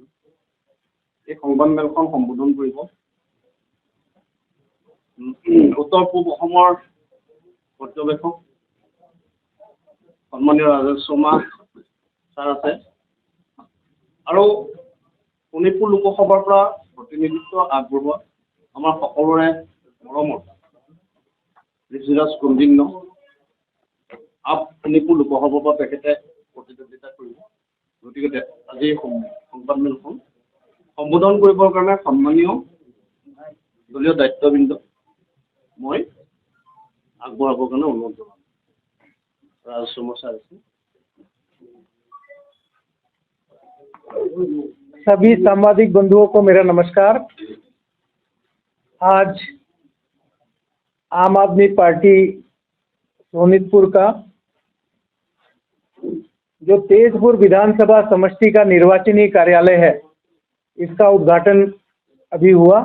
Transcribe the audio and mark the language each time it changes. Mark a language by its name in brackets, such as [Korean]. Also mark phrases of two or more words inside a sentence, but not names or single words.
[Assamese] এই সংবাদমেলখন সম্বোধন কৰিব উত্তৰ পূব অসমৰ পৰ্যবেক্ষক সন্মানীয় ৰাজেশ শৰ্মা ছাৰ আছে আৰু শোণিতপুৰ লোকসভাৰ পৰা প্ৰতিনিধিত্ব আগবঢ়োৱা আমাৰ সকলোৰে মৰমৰ ঋষিৰাজ কুন্দিন্য শোণিতপুৰ লোকসভাৰ পৰা তেখেতে প্ৰতিদ্বন্দ্বিতা কৰিব। গতিকে আজি সংবাদমেলখন সম্বোধন কৰিবৰ কাৰণে সন্মানীয় দলীয় দায়িত্ববৃন্দ মই আগবঢ়াবৰ কাৰণে অনুৰোধ জনাম। ৰাজেশ শৰ্মা ছাৰ আছে। [Hindi] सभी सांबादिक बंधुओं को मेरा नमस्कार। आज आम आदमी पार्टी सोनितपुर का जो तेजपुर विधानसभा समष्टि का निर्वाचनी कार्यालय है, इसका उद्घाटन अभी हुआ।